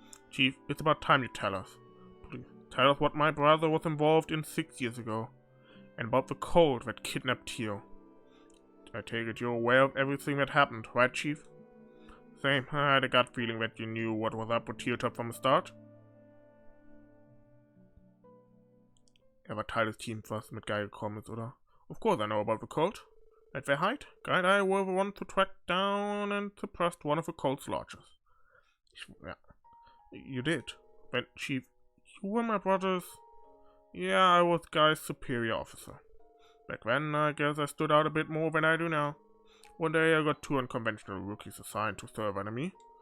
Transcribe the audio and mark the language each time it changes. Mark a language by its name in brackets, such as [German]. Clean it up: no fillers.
[English] Chief, it's about time you tell us. Please, tell us what my brother was involved in 6 years ago, and about the cult that kidnapped Tio. I take it you're aware of everything that happened, right, Chief? Same, I had a gut feeling that you knew what was up with Tio from the start. [German] War Teil des Teams, was mit Guy gekommen ist, oder? [English] Of course I know about the cult. At their height, Guy and I were the ones to track down and suppress one of the cult's lodges. Yeah. You did. Then, Chief, you were my brother's... Yeah, I was Guy's superior officer. Back then, I guess I stood out a bit more than I do now. One day I got 2 unconventional rookies assigned to serve under me.